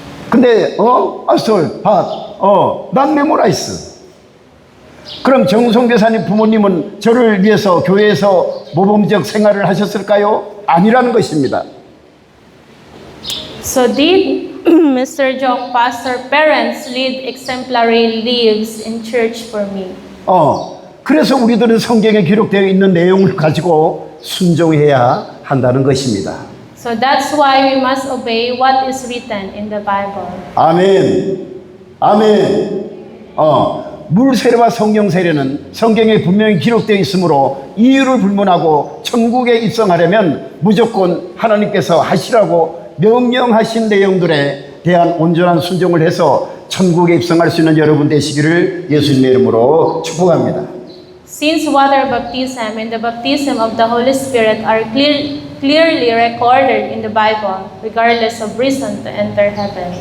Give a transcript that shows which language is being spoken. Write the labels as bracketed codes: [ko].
[ko] 근데 [en] pastor, not memorize. [ko] 그럼 정성교사님 부모님은 저를 위해서 교회에서 모범적 생활을 하셨을까요? 아니라는 것입니다. [en] So did Mr. Jong pastor parents lead exemplary lives in church for me? [ko] 그래서 우리들은 성경에 기록되어 있는 내용을 가지고 순종해야 한다는 것입니다. [en] So that's why we must obey what is written in the Bible. [ko] 아멘. 아멘. 물 세례와 성령 세례는 성경에 분명히 기록되어 있으므로 이유를 불문하고 천국에 입성하려면 무조건 하나님께서 하시라고 명령하신 내용들에 대한 온전한 순종을 해서 천국에 입성할 수 있는 여러분 되시기를 예수님의 이름으로 축복합니다. [en] Since water baptism and the baptism of the Holy Spirit are clearly recorded in the Bible, regardless of reason to enter heaven.